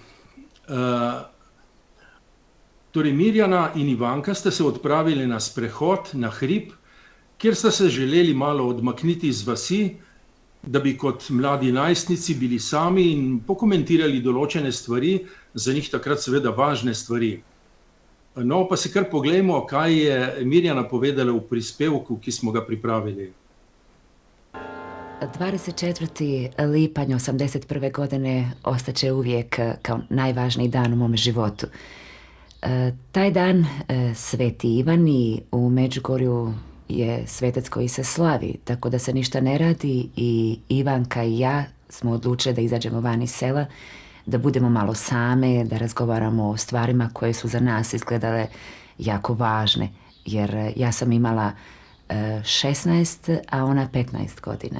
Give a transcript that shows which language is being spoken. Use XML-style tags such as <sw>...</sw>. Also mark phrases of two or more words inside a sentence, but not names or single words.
<sl>Torej, Mirjana in Ivanka sta se odpravili na sprehod na hrib, kjer sta se želeli malo odmakniti iz vasi, da bi kot mladi najstnici bili sami in pokomentirali določene stvari, za njih takrat seveda važne stvari. No, pa si kar poglejmo, kaj je Mirjana povedala v prispevku, ki smo ga pripravili.</sl> <hr>24. lipanj 81. godine ostaće uvijek kao najvažniji dan u mome životu. Taj dan Sveti Ivan i u Međugorju je svetac koji se slavi, tako da se ništa ne radi i Ivanka i ja smo odlučili da izađemo van iz sela, da budemo malo same, da razgovaramo o stvarima koje su za nas izgledale jako važne, jer ja sam imala 16, a ona 15 godina.</hr>